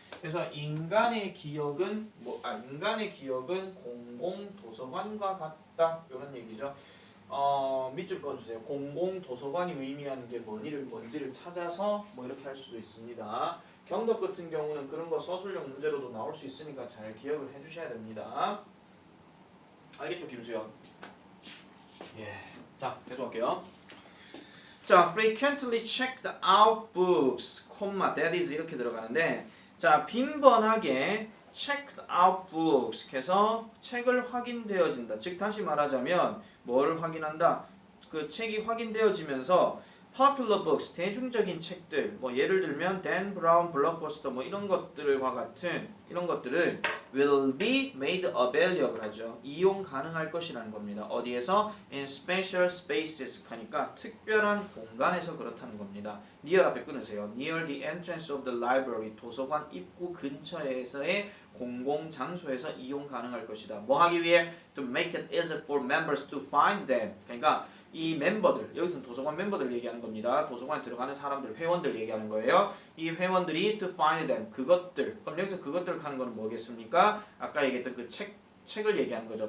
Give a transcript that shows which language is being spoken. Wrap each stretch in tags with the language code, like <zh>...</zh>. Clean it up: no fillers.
<ko>그래서 인간의 기억은 인간의 기억은 공공 도서관과 같다 이런 얘기죠. 밑줄 그어주세요. 공공 도서관이 의미하는 게 뭔지를 찾아서 뭐 이렇게 할 수도 있습니다. 경덕 같은 경우는 그런 거 서술형 문제로도 나올 수 있으니까 잘 기억을 해주셔야 됩니다. 알겠죠, 김수현? 예. 자, 계속할게요. 자, frequently checked out books, that is 이렇게 들어가는데, 자, 빈번하게 checked out books 해서 책을 확인되어진다. 즉 다시 말하자면 뭘 확인한다? 그 책이 확인되어지면서 popular books, 대중적인 책들, 뭐 예를 들면 Dan Brown, Blockbuster 뭐 이런 것들과 같은 이런 것들은 will be made available 하죠. 이용 가능할 것이라는 겁니다. 어디에서? In special spaces 하니까 특별한 공간에서 그렇다는 겁니다. near 앞에 끊으세요. near the entrance of the library, 도서관 입구 근처에서의 공공 장소에서 이용 가능할 것이다. 뭐 하기 위해?</ko> <en>To make it easy for members to find them.</en> <ko>그러니까 이 멤버들, 여기서는 도서관 멤버들 얘기하는 겁니다. 도서관에 들어가는 사람들, 회원들 얘기하는 거예요. 이 회원들이 to find them, 그것들. 그럼 여기서 그것들 하는 거는 뭐겠습니까? 아까 얘기했던 그 책을 얘기하는 거죠.</ko>